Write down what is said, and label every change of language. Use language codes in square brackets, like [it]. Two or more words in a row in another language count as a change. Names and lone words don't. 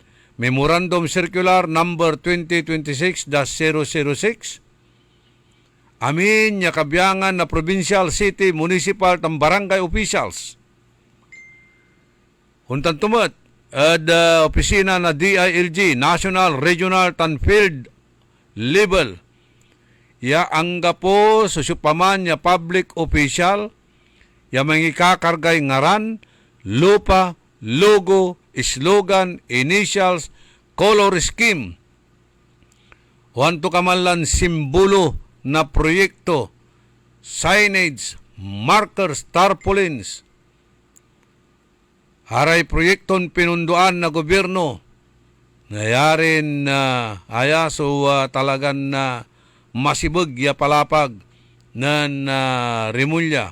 [pag] Memorandum Circular number 2026-006 Amin nya kabiyangan na [en] provincial, city, municipal, [pag] tam barangay officials. Huntan tumat, opisina na DILG, National, Regional, tan [en] Field Level. [pag] Ya angga po susupaman ya [en] public official, [pag] ya mangikakargay ngaran, lupa, [en] logo, slogan, initials, color scheme. [pag] Wanto kamalan simbolo na proyekto, [en] signage, markers, tarpaulins. [pag] Haray proyekton pinunduan na gobyerno. Nayarin na talagan na masibag ya palapag nan rimulya.